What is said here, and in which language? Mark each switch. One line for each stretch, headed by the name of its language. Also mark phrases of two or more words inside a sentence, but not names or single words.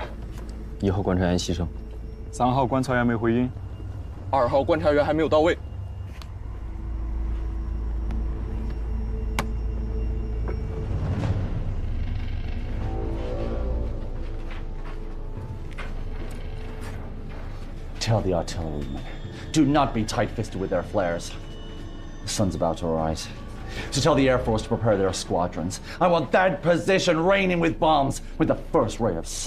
Chinese: ？1 號觀察員犧牲，3號觀察員沒回音， 2號觀察員還沒有到位。
English: Tell the artillerymen, do not be tight-fisted with their flares. The sun's about to rise. To tell the Air Force to prepare their squadrons. I want that position raining with bombs with the first ray of sun.